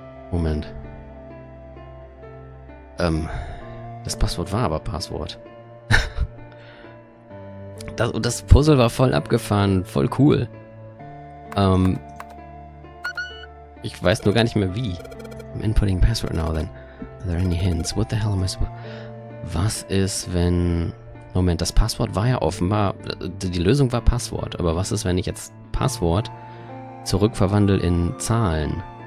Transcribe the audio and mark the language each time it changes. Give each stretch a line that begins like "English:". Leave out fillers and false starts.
German: Moment. Das Passwort war aber Passwort. Das Puzzle war voll abgefahren, voll cool. Ich weiß nur gar nicht mehr wie.
English: I'm inputting password now then. Are there any hints? What the hell am I supposed...
German: Was ist, wenn... Moment, das Passwort war ja offenbar... Die Lösung war Passwort. Aber was ist, wenn ich jetzt Passwort zurückverwandle in Zahlen?